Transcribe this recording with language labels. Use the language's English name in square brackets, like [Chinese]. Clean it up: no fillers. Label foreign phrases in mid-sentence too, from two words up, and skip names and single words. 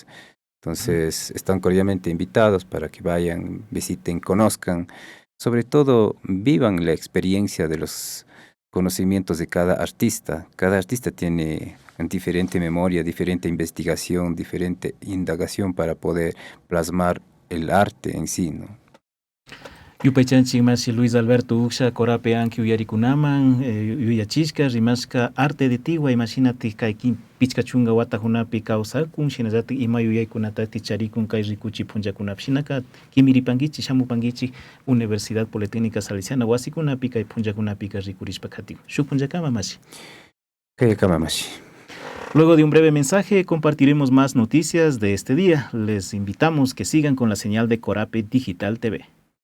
[Spanish] Entonces, están cordialmente invitados para que vayan, visiten, conozcan, sobre todo vivan la experiencia de los conocimientos de cada artista. Cada artista tiene diferente memoria, diferente investigación, diferente indagación para poder plasmar el arte en sí, ¿no? [Quechua] Yupaychanchik mashi Luis Alberto Uxa Corape anki uyarikunaman yuyachishka rimashka [Spanish] arte de Tigua [Quechua] imagínate kaykin pichka chunga watakunapi kawsakun shinallatik ima yuyaykunatati charikun kay rikuchi punllakunapi shinaka kimiripankichik shamupankichik Universidad Politécnica Salesiana wasikunapi kay punllakunapi rikurishpa katikun shuk punllakama mashi. Kayakama mashi. [Spanish] Luego de un breve mensaje compartiremos más noticias de este día. Les invitamos que sigan con la señal de Corape Digital TV.